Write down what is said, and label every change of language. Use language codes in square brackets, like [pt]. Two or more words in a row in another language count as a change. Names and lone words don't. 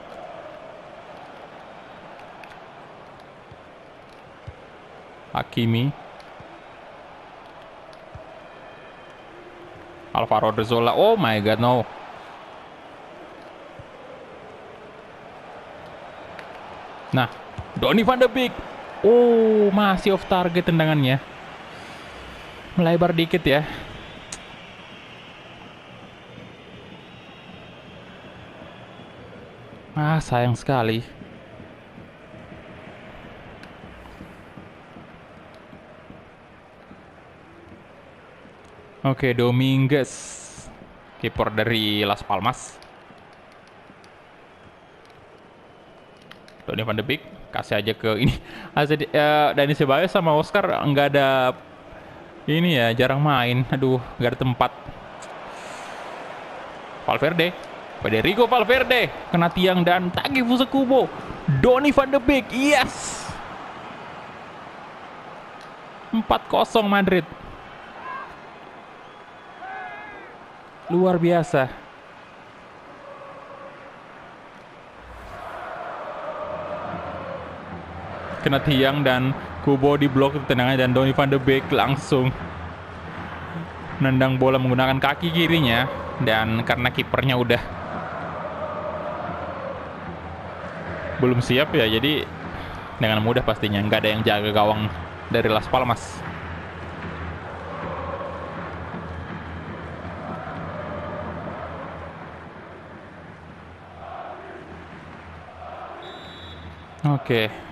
[id] Hakimi, Alvaro Odriozola. [en] Oh my god, no. [id] Nah, Donny van de Beek. Oh, masih off target tendangannya. Melebar dikit ya. Sayang sekali. Oke, Dominguez, kiper dari Las Palmas. Donny van de Beek, kasih aja ke ini. Dani Ceballos sama Oscar nggak ada ini ya, jarang main. Aduh, nggak ada tempat. Valverde, Federico Valverde, kena tiang dan Takefusa Kubo. Donny van de Beek, yes. 4-0 Madrid. Luar biasa. Kena tiang dan Kubo diblok tendangannya, dan Donny van de Beek langsung nendang bola menggunakan kaki kirinya, dan karena kipernya udah belum siap ya, jadi dengan mudah pastinya nggak ada yang jaga gawang dari Las Palmas. Oke.